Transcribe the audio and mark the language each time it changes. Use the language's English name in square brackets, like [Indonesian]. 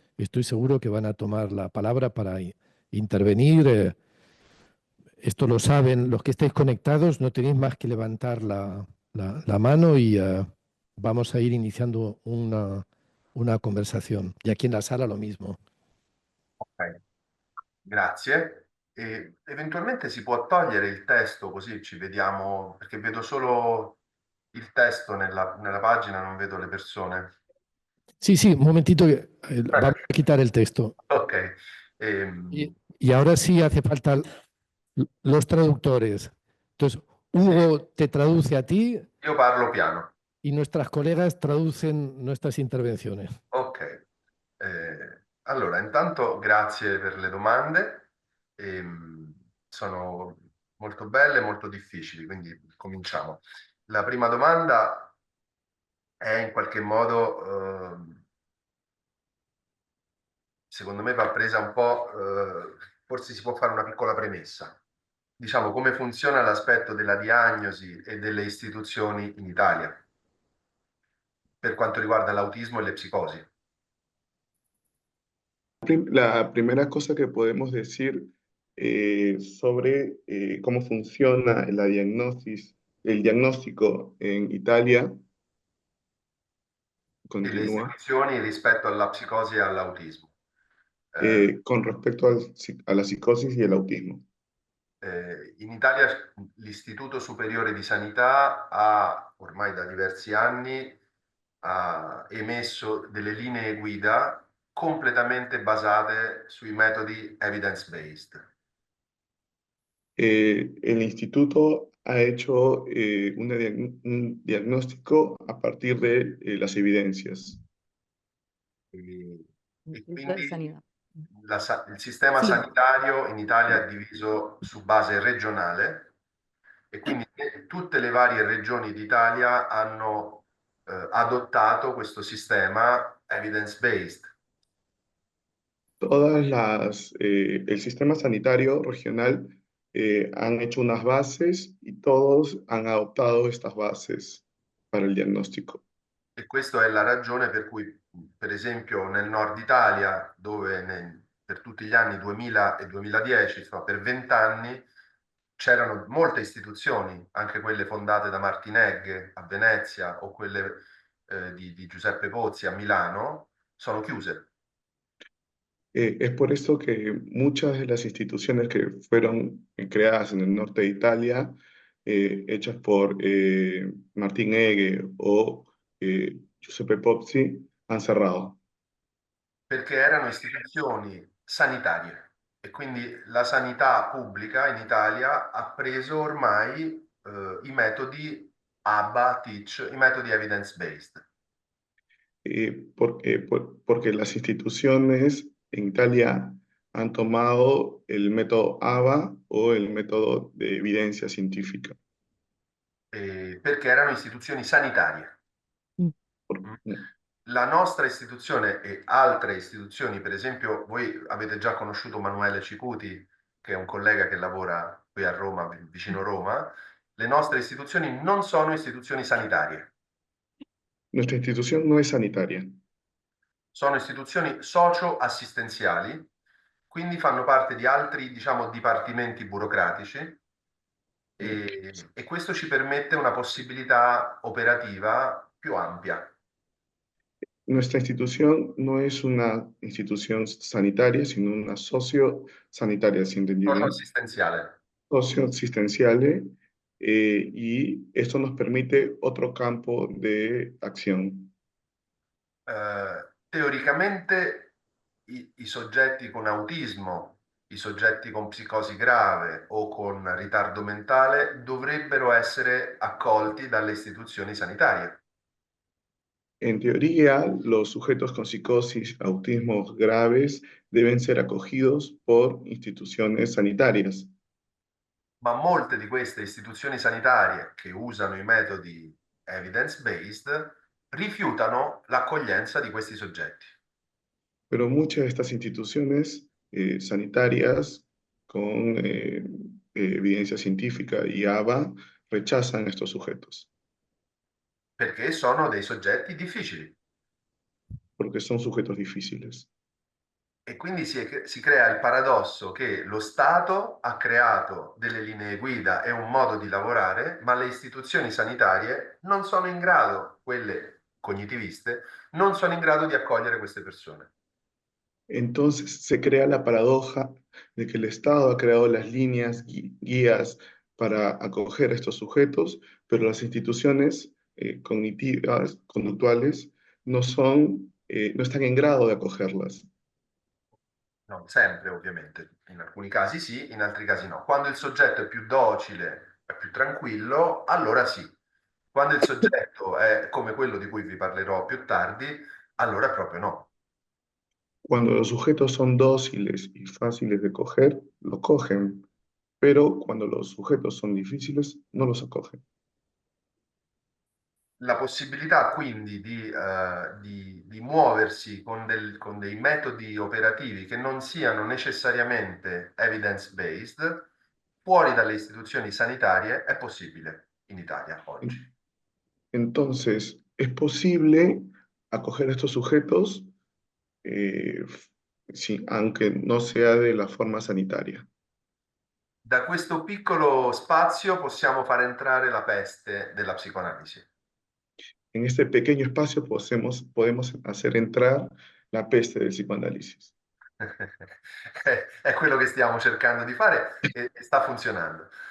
[Spanish] Estoy seguro que van a tomar la palabra para intervenir. Esto lo saben los que estáis conectados, no tenéis más que levantar la mano y vamos a ir iniciando una conversación. Y aquí en la sala lo mismo. [Italian] Ok, grazie. E eventualmente si può togliere il testo così ci vediamo, perché vedo solo il testo nella pagina, non vedo le persone. [Spanish] Sí, sí, un momentito, vamos a quitar el texto. Ok. Y ahora sí hace falta los traductores. Entonces, Hugo te traduce a ti [Italian] Io parlo piano. [Spanish] y nuestras colegas traducen nuestras intervenciones. Ok. [Italian] Allora, intanto grazie per le domande. Sono molto belle e molto difficili, quindi cominciamo. La prima domanda è in qualche modo, secondo me va presa un po', forse si può fare una piccola premessa. Diciamo come funziona l'aspetto della diagnosi e delle istituzioni in Italia per quanto riguarda l'autismo e le psicosi. [Spanish] La primera cosa que podemos decir sobre cómo funciona el diagnóstico en Italia, [Italian] E le [Spanish] continúa, [Italian] istituzioni rispetto alla psicosi e all'autismo. [Spanish] con respecto a la psicosis y el autismo. [Italian] In Italia l'Istituto Superiore di Sanità ha ormai da diversi anni ha emesso delle linee guida completamente basate sui metodi evidence-based. [Spanish] El instituto ha hecho un diagnóstico a partir de las evidencias. [Italian] E [Spanish] Instituto de [Italian] quindi [Spanish] Sanidad. [Italian] il sistema Sì. sanitario in Italia è diviso su base regionale e quindi tutte le varie regioni d'Italia hanno adottato questo sistema evidence-based. [Spanish] El sistema sanitario regional han hecho unas bases y todos han adoptado estas bases para el diagnóstico. [Italian] E questa è la ragione per cui, per esempio, nel nord Italia, dove per tutti gli anni 2000 e 2010, insomma, per 20 anni, c'erano molte istituzioni, anche quelle fondate da Martinegge a Venezia o quelle di Giuseppe Pozzi a Milano, sono chiuse. [Spanish] Es por esto que muchas de las instituciones que fueron creadas en el norte de Italia, hechas por Martín Ege o Giuseppe Pozzi, han cerrado. [Italian] Perché erano istituzioni sanitarie e quindi la sanità pubblica in Italia ha preso ormai i metodi ABA, TEACH, i metodi evidence-based. [Spanish] Porque las instituciones en Italia han tomado el método ABA o el método de evidencia científica. [Italian] Perché erano istituzioni sanitarie. [Spanish] Por- [Italian] La nostra istituzione e altre istituzioni, per esempio, voi avete già conosciuto Manuele Cicuti, che è un collega che lavora qui a Roma, vicino Roma. Le nostre istituzioni non sono istituzioni sanitarie, [Spanish] Nuestra institución no es sanitaria. [Italian] sono istituzioni socio-assistenziali, quindi fanno parte di altri, diciamo, dipartimenti burocratici e questo ci permette una possibilità operativa più ampia. [Spanish] Nuestra institución no es una institución sanitaria, sino una socio-sanitaria, ¿sí entendí bien? [Italian] Socio-assistenziale. [Spanish] Socio-asistenciales, y esto nos permite otro campo de acción. [Italian] Teoricamente i soggetti con autismo, i soggetti con psicosi grave o con ritardo mentale dovrebbero essere accolti dalle istituzioni sanitarie. [Spanish] En teoría, los sujetos con psicosis, autismos graves deben ser acogidos por instituciones sanitarias. [Italian] Ma molte di queste istituzioni sanitarie che usano i metodi evidence-based rifiutano l'accoglienza di questi soggetti. [Spanish] Pero muchas de estas instituciones sanitarias con evidencia científica y ABA rechazan a estos sujetos, [Italian] Perché sono dei soggetti difficili. [Spanish] porque son sujetos difíciles. [Italian] E quindi si crea il paradosso che lo Stato ha creato delle linee guida e un modo di lavorare, ma le istituzioni sanitarie non sono in grado, quelle cognitiviste, non sono in grado di accogliere queste persone. [Spanish] Entonces se crea la paradoja de que el Estado ha creado las líneas, guías para acoger a estos sujetos, pero las instituciones cognitivas, conductuales, no están en grado de acogerlas. [Italian] Non sempre, ovviamente. In alcuni casi sì, in altri casi no. Quando il soggetto è più docile, è più tranquillo, allora sì. Quando il soggetto è come quello di cui vi parlerò più tardi, allora proprio no. [Spanish] Cuando los sujetos son dóciles y fáciles de coger, lo cogen, pero cuando los sujetos son difíciles, no los acogen. [Italian] La possibilità quindi di muoversi con dei metodi operativi che non siano necessariamente evidence-based fuori dalle istituzioni sanitarie è possibile in Italia oggi. [Spanish] Entonces, es posible acoger a estos sujetos, sí, aunque no sea de la forma sanitaria. [Italian] Da questo piccolo spazio possiamo far entrare la peste della psicoanalisi. [Spanish] En este pequeño espacio podemos hacer entrar la peste del psicoanálisis. [Italian] È quello che stiamo cercando di fare e sta funzionando.